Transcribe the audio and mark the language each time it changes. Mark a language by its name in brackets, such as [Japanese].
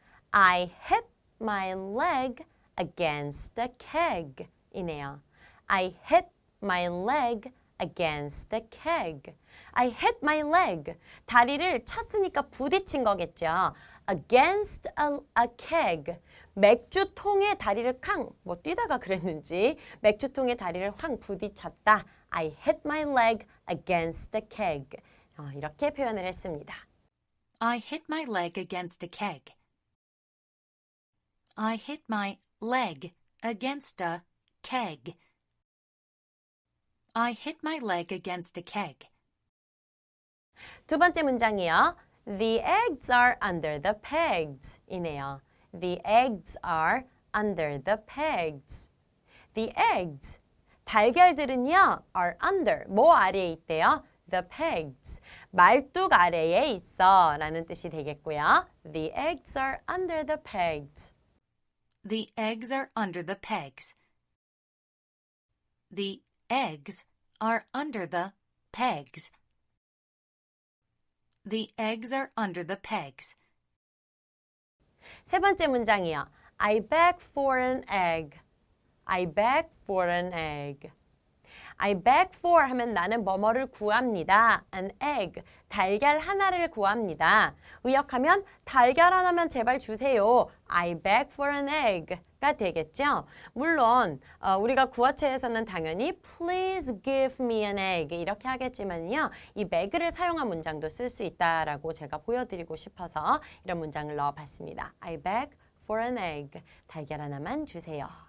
[English] I hit my leg against the keg 이네요. I hit my leg against the keg. I hit my leg. [Korean] 다리를 쳤으니까 부딪힌 거겠죠. [English] Against a keg. [Korean] 맥주통에 다리를 뭐 뛰다가 그랬는지 맥주통에 다리를 확 부딪혔다. [English] I hit my leg against the keg. [Korean] 이렇게 표현을 했습니다. [English] I hit my leg against a keg. I hit my leg against a keg. I hit my leg against a keg. [Korean] 두 번째 문장이요. [English] The eggs are under the pegs 이네요. The eggs are under the pegs. The eggs. [Korean] 달걀들은요, [English] are under. [Korean] 뭐 아래에 있대요? [English] The pegs. [Korean] 말뚝 아래에 있어 라는 뜻이 되겠고요. [English] The eggs are under the pegs. The eggs are under the pegs. The eggs are under the pegs. The eggs are under the pegs. [Korean] 세 번째 문장이요. [English] I beg for an egg. I beg for an egg. I beg for [Korean] 하면 나는 뭐뭐를 구합니다. [English] An egg, [Korean] 달걀 하나를 구합니다. 의역하면 달걀 하나만 제발 주세요. [English] I beg for an egg가 되겠죠. [Korean] 물론 우리가 구어체에서는 당연히 [English] please give me an egg [Korean] 이렇게 하겠지만요. 이 beg를 사용한 문장도 쓸 수 있다라고 제가 보여드리고 싶어서 이런 문장을 넣어봤습니다. [English] I beg for an egg. [Korean] 달걀 하나만 주세요.